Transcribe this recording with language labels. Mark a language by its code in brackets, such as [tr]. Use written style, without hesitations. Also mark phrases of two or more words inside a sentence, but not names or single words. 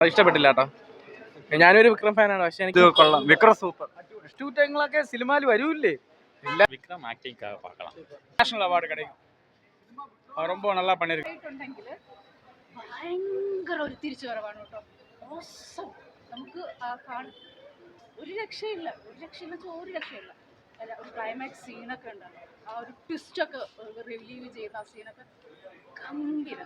[ml] ഇഷ്ടപ്പെട്ടില്ല കേട്ടോ. ഞാനൊരു വിക്രം ഫാനാണ്, പക്ഷെ എനിക്ക് കൊള്ളാം. വിക്രം സൂപ്പർ. ഷൂട്ടിങ്ങളൊക്കെ സിനിമയിൽ വരൂല്ലേ? [ta] விக்ரம் ஆக்டிங்காக பார்க்கலாம். நேஷனல் அவார்டு கிடைக்கும். ரொம்ப நல்லா பண்ணிருக்கு. [ml] ഭയങ്കര ഒരു തിരിച്ചുവരവാണ് കേട്ടോ. നമുക്ക് ഒരു രക്ഷയില്ല, ഒരു രക്ഷയില്ല. അല്ല, ഒരു ക്ലൈമാക്സ് സീനൊക്കെ ഉണ്ടല്ലോ, ആ ഒരു ട്വിസ്റ്റൊക്കെ റിലീവ് ചെയ്യുന്ന ആ സീനൊക്കെ ഗംഭീരം.